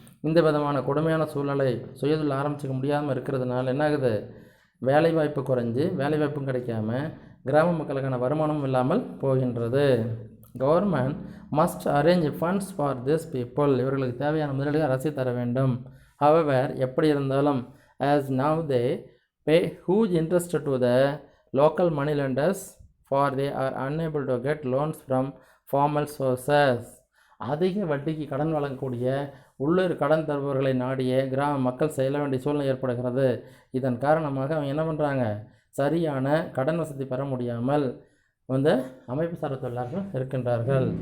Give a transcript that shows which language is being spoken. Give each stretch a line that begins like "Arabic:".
Tamil: இந்த விதமான கொடுமையான சூழ்நிலை சுயதொழில் ஆரம்பிச்சிக்க முடியாமல் இருக்கிறதுனால என்ன ஆகுது, வேலைவாய்ப்பு குறைஞ்சி வேலைவாய்ப்பும் கிடைக்காம கிராம மக்களுக்கான வருமானமும் இல்லாமல் போகின்றது.
English: government must arrange funds for this people,
Tamil: இவர்களுக்கு தேவையான முதலீடுகளை அரசு தர வேண்டும்.
English: however,
Tamil: எப்படி இருந்தாலும்
English: as now they pay huge interest to the local money lenders for they are unable to get loans from formal sources.
Tamil: அதிக வட்டிக்கு கடன் வழங்கக்கூடிய உள்ளூர் கடன் தருபவர்களை நாடிய கிராம மக்கள் செல்ல வேண்டிய சூழ்நிலை ஏற்படுகிறது. இதன் காரணமாக அவங்க என்ன பண்ணுறாங்க, சரியான கடன் வசதி பெற முடியாமல் அமைப்பு சாரா தொழிலாளர்கள் இருக்கின்றார்கள்.